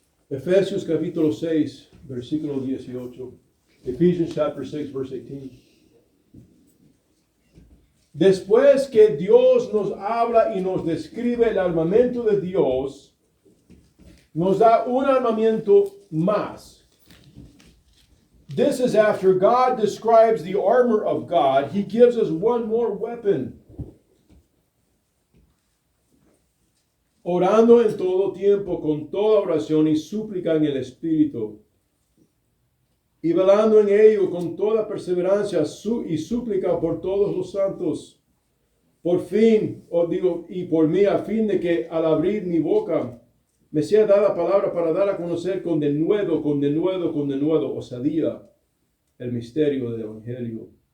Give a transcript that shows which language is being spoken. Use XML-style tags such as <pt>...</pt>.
<es>Efesios capítulo 6, versículo 18.</es> <en>Ephesians chapter 6, verse 18.</en> <es>Después que Dios nos habla y nos describe el armamento de Dios, nos da un armamento más.</es> <en>This is after God describes the armor of God. He gives us one more weapon.</en> <es>Orando en todo tiempo, con toda oración y súplica en el Espíritu. Y velando en ello con toda perseverancia y súplica por todos los santos. Por fin, y por mí, a fin de que al abrir mi boca me sea dada palabra para dar a conocer con denuedo, osadía, el misterio del Evangelio.</es>